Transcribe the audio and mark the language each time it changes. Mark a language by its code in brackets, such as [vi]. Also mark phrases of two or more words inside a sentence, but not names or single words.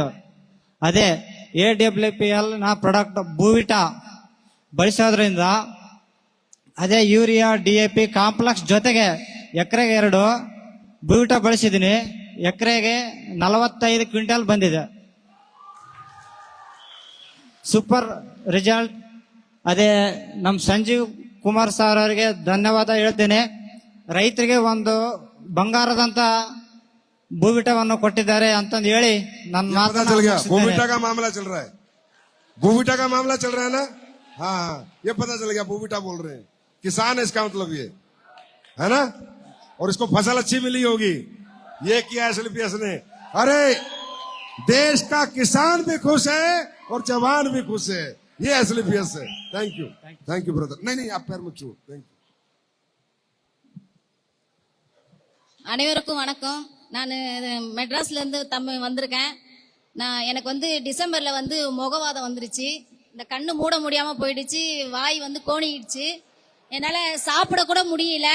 [kn] ಅದೇ AWPL ನ ಪ್ರಾಡಕ್ಟ್ ಬೂವಿಟಾ ಬಳಸೋದ್ರಿಂದ, ಅದೇ ಯೂರಿಯಾ, DAP ಕಾಂಪ್ಲೆಕ್ಸ್ ಜೊತೆಗೆ ಎಕರೆಗೆ 2 ಬೂವಿಟಾ ಬಳಸಿದೀನಿ, ಎಕರೆಗೆ 45 ಕ್ವಿಂಟಲ್ ಬಂದಿದೆ. [en] super result. [kn] ಅದೇ ನಮ್ಮ ಸಂಜೀವ್ ಕುಮಾರ್ ಸರ್ ಅವರಿಗೆ ಧನ್ಯವಾದ ಹೇಳ್ತೇನೆ. ರೈತರಿಗೆ ಒಂದು ಬಂಗಾರದಂತ ಬೂವಿಟವನ್ನು ಕೊಟ್ಟಿದ್ದಾರೆ ಅಂತಂದು ಹೇಳಿ ನನ್ನ [hi] पता चल गया [kn] ಮಾತನ್ನು [hi] बूविटा का मामला चल रहा है। बूविटा का मामला चल रहा है ना? हाँ, ये पता चल गया, बूविटा बोल रहे हैं। किसान है इसका मतलब, ये है ना? और इसको फसल अच्छी मिली होगी, ये किया SLPS ने। अरे देश का किसान भी खुश है और जवान भी खुश है, ये SLPS है। [en] thank you brother. [hi] नहीं आप पैर मत छू। [en] thank you. [ta] அனைவருக்கும் வணக்கம். நான் மெட்ராஸ்ல இருந்து வந்திருக்கேன். எனக்கு வந்து டிசம்பர்ல வந்து முகவாதம் வந்துருச்சு. இந்த கண்ணு மூட முடியாம போயிடுச்சு, வாய் வந்து கோணிடுச்சு, என்னால சாப்பிட கூட முடியல.